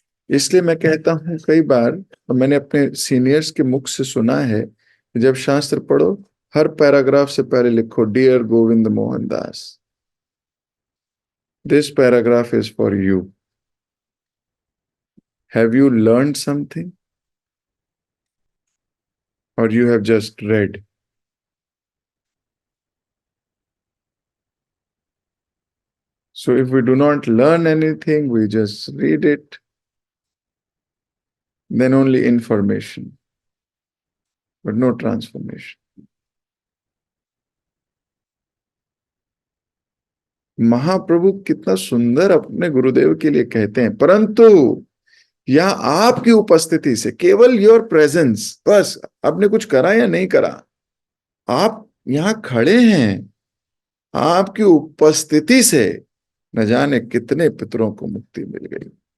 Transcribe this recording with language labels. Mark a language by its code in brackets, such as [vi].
[hi] इसलिए मैं कहता हूं कई बार, और मैंने अपने सीनियर्स के मुख से सुना है कि जब शास्त्र पढ़ो हर पैराग्राफ से पहले लिखो [en] Dear Govind Mohan Das, this paragraph is for you. Have you learn something or you have just read. So if we do not learn anything, we just read it, then only information, but no transformation. [hi] महाप्रभु कितना सुंदर अपने गुरुदेव के लिए कहते हैं, परंतु यह आपकी उपस्थिति से, केवल [en] your presence, [hi] बस आपने कुछ करा या नहीं करा, आप यहां खड़े हैं, आपकी उपस्थिति से न जाने कितने पितरों को मुक्ति मिल गई।